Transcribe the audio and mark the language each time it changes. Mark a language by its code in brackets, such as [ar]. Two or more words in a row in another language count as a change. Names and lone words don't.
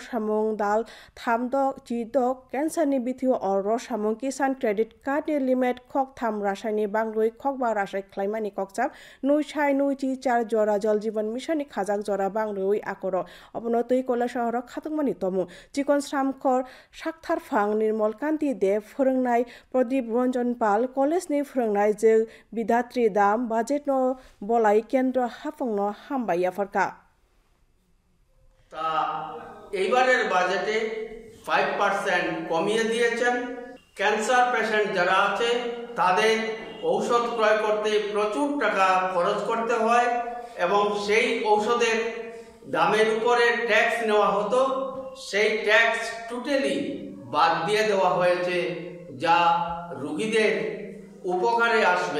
[trp] सामुं दाल थामदक जिदक कैंसारनि बिथियो अलर सामुं किसान क्रेडिट कार्डनि लिमिट खक थाम रासायनि बांग्रुइ खक बा रासाय ख्लाइमानि ककचाप नौसाय नौजि चार जरा जल जीवन मिशन खाजाक जरा बांग्रुइ आकर अपनो तै कला शहर खातुकमानि तमु चिकन श्रामखर साकथारफां निर्मल कान्ति देव फोरोंनाय प्रदीप रंजन पाल कलेजनि फोरोंनाय जे बिधात्री दाम बाजेट बलाय केन्द्र हाफंनो हामबाय आफरका [bn] তা এইবারের বাজেটে 5% কমিয়ে দিয়েছেন [en] cancer patient [bn] যারা আছে তাদের ঔষধ ক্রয় করতে প্রচুর টাকা খরচ করতে হয় এবং সেই ঔষধের দামের উপরে ট্যাক্স নেওয়া হতো সেই ট্যাক্স টোটালি বাদ দিয়ে দেওয়া হয়েছে যা রোগীদের উপকারে আসবে।